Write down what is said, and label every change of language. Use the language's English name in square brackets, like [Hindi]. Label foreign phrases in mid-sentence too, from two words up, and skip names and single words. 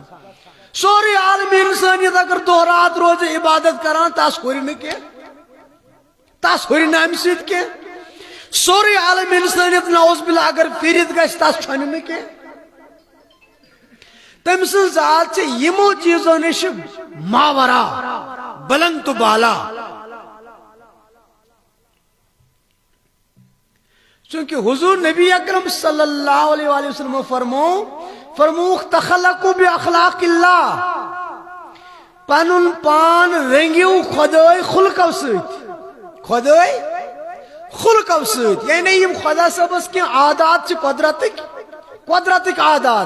[Kashmiri] سورُے عالم انسانیت اگر دۄہ رات روزِ عبادت کران تس ہُرِ نہٕ کینٛہہ، تس ہُرِ نہٕ امہِ سۭتۍ کینٛہہ. سورُے عالم انسانیت [Arabic] نعوذ باللہ [Kashmiri] اگر پھرِتھ گژھِ تس چھۄنہِ نہٕ کینٛہہ. تٔمۍ سٕنٛز ذات چھِ یِمو چیٖزو نِش ماورا بلند تہٕ بالا. چونکہ حضور نبی اکرم [Arabic] صلی اللہ علیہ وآلہ وسلم [Kashmiri] فرموک [Arabic] تخلقو باخلاق اللہ. [Kashmiri] پنن پان رنگیو خدائی خلقو سۭتۍ، خدائی خلقو سۭتۍ. یعنی یم خدا صٲبس کینٛہہ عادات چھِ قدرتٕکۍ عادات.